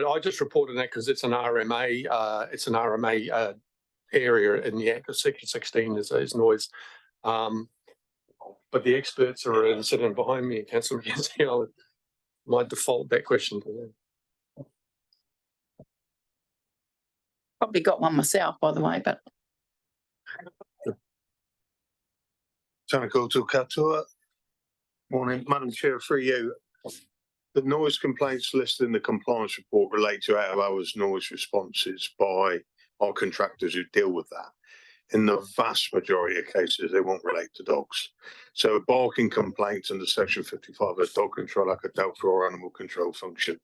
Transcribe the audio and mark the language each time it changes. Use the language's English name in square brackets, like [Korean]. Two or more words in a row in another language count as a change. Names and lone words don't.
[English] I just reported that because it's an RMA, area in the Act of Section 16 is noise. But the experts are sitting behind me, Councillor McKenzie. I might default that question to them. Probably got one myself, by the way, but [Māori] Tana koutou katoa. [English] Morning, Madam Chair, through you. The noise complaints listed in the compliance report relate to out of hours noise responses by our contractors who deal with that. In the vast majority of cases, they won't relate to dogs. So barking complaints under Section 55 of Dog Control Act are dealt for our animal control function.